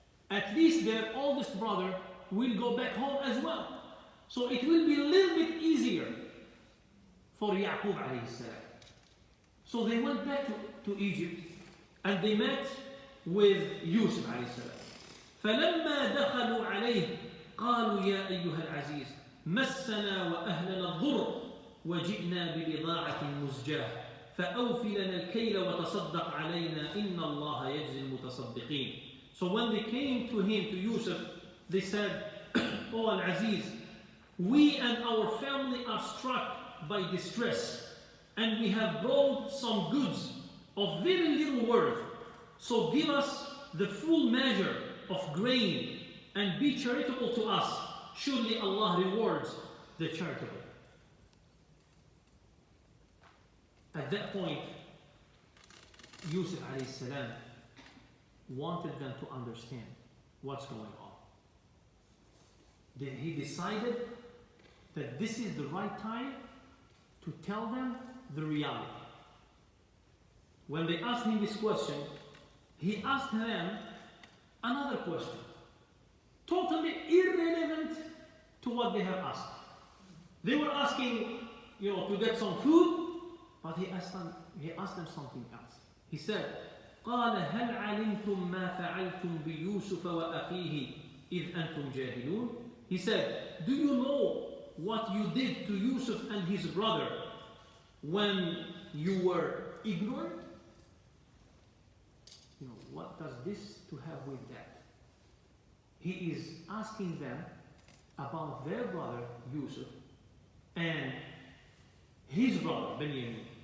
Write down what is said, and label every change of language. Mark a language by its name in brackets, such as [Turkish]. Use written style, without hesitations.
[English] at least their oldest brother will go back home as well. So it will be a little bit easier for Yaqub alayhi salam. So they went back to Egypt and they met with Yusuf alayhi salam. [Arabic] فلما دخلوا عليه قالوا يا أيها العزيز مسنا وأهلنا الضر وجئنا ببضاعة مزجاة فأوف لنا الكيل وتصدق علينا إن الله يجزي المتصدقين. [English] So when they came to him, to Yusuf, they said, "O Al-Aziz, we and our family are struck by distress, and we have brought some goods of very little worth. So give us the full measure of grain and be charitable to us. Surely Allah rewards the charitable." At that point, Yusuf alayhi salam wanted them to understand what's going on. Then he decided that this is the right time to tell them the reality. When they asked him this question, he asked them another question, totally irrelevant to what they have asked. They were asking, to get some food, but he asked them something else. He said, [Arabic] قال هل علمتم ما فعلتم بيوسف وأخيه إذ أنتم جاهلون? [English] He said, do you know what you did to Yusuf and his brother when you were ignorant? What does this to have with that? He is asking them about their brother Yusuf and his brother Benjamin.